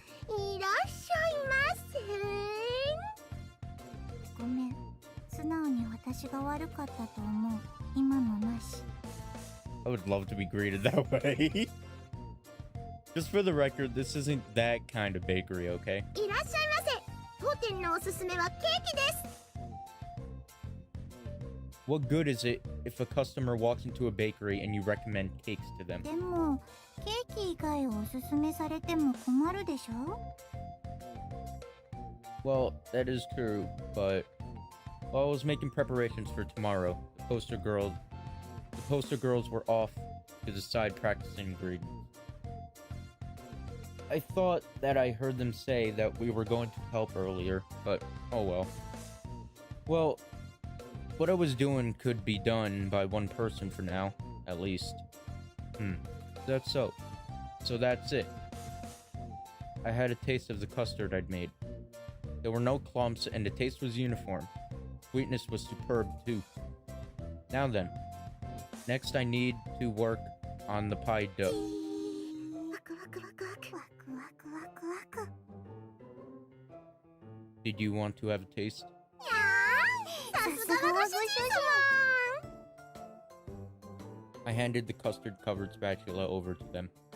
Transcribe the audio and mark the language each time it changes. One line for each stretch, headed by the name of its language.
Japanese: いらっしゃいませ。ごめん、素直に私が悪かったと思う。今のなし。
English: I would love to be greeted that way. Just for the record, this isn't that kind of bakery, okay?
Japanese: いらっしゃいませ。当店のおすすめはケーキです。
English: What good is it if a customer walks into a bakery and you recommend cakes to them?
Japanese: でもケーキ以外をおすすめされても困るでしょ？
English: Well, that is true, but while I was making preparations for tomorrow, the poster girls were off to the side practicing ingredients. I thought that I heard them say that we were going to help earlier, but oh well. Well, what I was doing could be done by one person for now, at least. That's so. So that's it. I had a taste of the custard I'd made. There were no clumps and the taste was uniform. Sweetness was superb too. Now then, next I need to work on the pie dough.
Japanese: ワクワクワクワクワクワクワクワク。
English: Did you want to have a taste?
Japanese: いやー、さすがはご主人様。
English: I handed the custard-covered spatula over to them.